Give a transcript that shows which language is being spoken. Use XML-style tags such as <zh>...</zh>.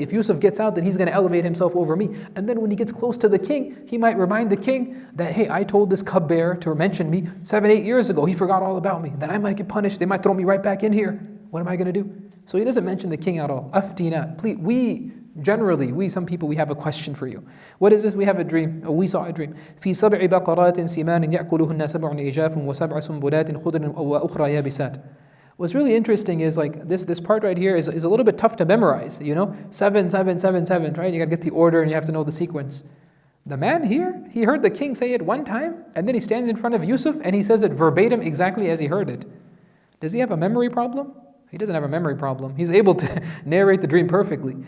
<en>If Yusuf gets out, then he's gonna elevate himself over me. And then when he gets close to the king, he might remind the king that, hey, I told this cupbearer to mention me 7-8 years ago. He forgot all about me. Then I might get punished. They might throw me right back in here. What am I gonna do? So he doesn't mention the king at all. Aftina, please, some people, we have a question for you. What is this? We have a dream. We saw a dream.</en> <ar>في سبع بقرات سمان يأكلهن سبع عجاف وسبع سنبلات خضر وأخرى يابسات.</ar> <en>What's really interesting is like this part right here is a little bit tough to memorize. 7, 7, 7, 7, right? You gotta get the order and you have to know the sequence. The man here, he heard the king say it one time, and then he stands in front of Yusuf and he says it verbatim exactly as he heard it. Does he have a memory problem? He doesn't have a memory problem. He's able to narrate the dream perfectly.</en>